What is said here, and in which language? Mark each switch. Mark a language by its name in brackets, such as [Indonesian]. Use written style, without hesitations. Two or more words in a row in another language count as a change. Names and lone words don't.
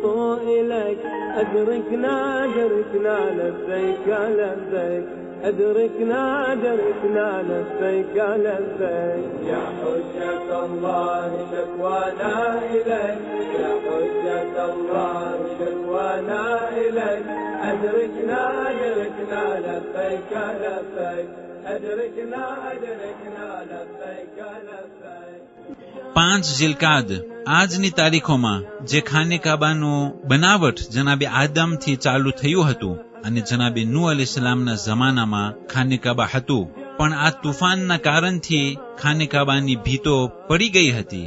[Arabic] إليك أدركنا أدركنا لبيك لبيك أدركنا أدركنا لبيك لبيك يا حجة الله شكوانا إليك يا حجة الله شكوانا إليك أدركنا أدركنا لبيك لبيك أدركنا أدركنا لبيك لبيك. [Gujarati] 5 ઝિલકાદ આજની તારીખોમાં જે ખાને કાબાનું બનાવટ જનાબે આદમથી ચાલુ થયું હતું અને જનાબે નૂહ અલૈહિસ્સલામના જમાનામાં ખાને કાબા હતું, પણ આ તુફાનના કારણથી ખાને કાબાની ભીતો પડી ગઈ હતી.